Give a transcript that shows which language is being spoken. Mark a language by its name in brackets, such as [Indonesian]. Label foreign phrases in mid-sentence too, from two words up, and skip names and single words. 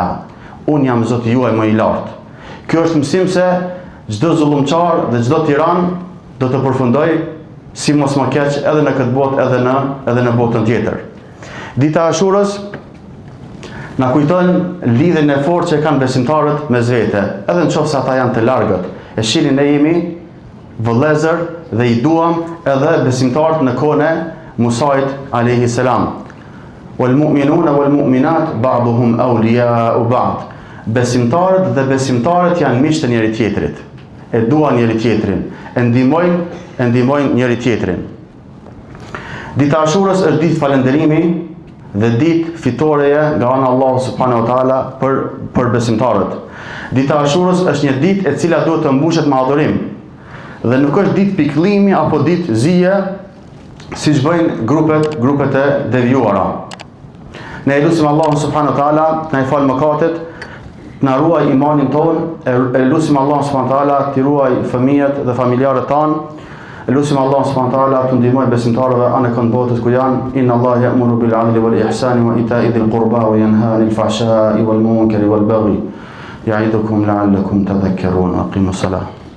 [Albanian] Unë jam Zoti juaj më i lartë. Kjo është mësim se çdo zullumçar dhe çdo tiran do të përfundoj si mos më keq edhe në këtë botë edhe në botën tjetër. Dita e Ashurës na kujton lidhjen e fortë që kanë besimtarët mes vete, edhe nëse ata janë të largët. E shihni ne jemi vëllezër dhe i duam edhe besimtarët në kohën e Musait [Arabic] عليه السلام. والمؤمنون والمؤمنات بعضهم أولياء بعض. [Albanian] Besimtarët dhe besimtarët janë miq të njëri tjetrit. E duan njëri tjetrin, e ndihmojnë njëri tjetrin. Dita e Ashurës është ditë falënderimi dhe ditë fitoreje nga ana Allahu [Arabic] سبحانه وتعالى [Albanian] për besimtarët. Dita e Ashurës është një ditë e cila duhet të mbushet me adhurim. Dhe nuk është ditë pikëllimi apo ditë zije siç bëjnë grupet e devijuara. Ne lutim Allahun [Arabic] سبحانه وتعالى [Albanian] të na falë mëkatet, të na ruaj imanin ton, e lutim Allahun [Arabic] سبحانه وتعالى [Albanian] të ruaj fëmijët dhe familjarët tan. E lutim Allahun [Arabic] سبحانه وتعالى [Albanian] të ndihmojë besimtarëve anë kënd botës ku janë. [Arabic] إن الله يأمر بالعدل والإحسان وإيتاء ذي القربى وينهى عن الفحشاء والمنكر والبغي. يعظكم لعلكم تذكرون. أقيموا الصلاة.